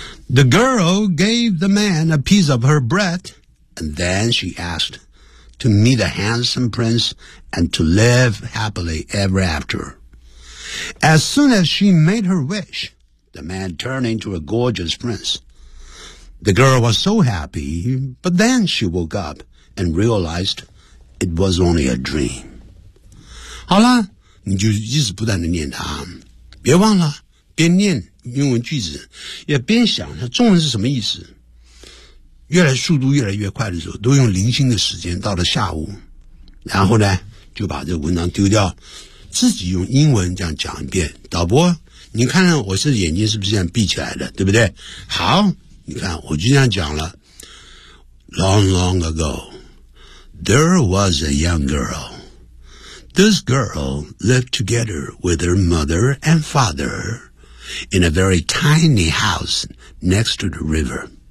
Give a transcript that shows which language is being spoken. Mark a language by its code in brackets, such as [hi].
[en] The girl gave the man a piece of her bread, and then she asked to meet a handsome prince and to live happily ever after. As soon as she made her wish, the man turned into a gorgeous prince. The girl was so happy, but then she woke up and realized it was only a dream. [zh] 好了，你就一直不断地念它，别忘了边念英文句子，也边想它中文是什么意思。越来速度越来越快的时候，都用零星的时间，到了下午，然后呢就把这文章丢掉，自己用英文这样讲一遍。导播，你看看我是眼睛是不是这样闭起来的，对不对？好，你看我就这样讲了。 [en] Long long ago there was a young girl. This girl lived together with her mother and father in a very tiny house next to the river.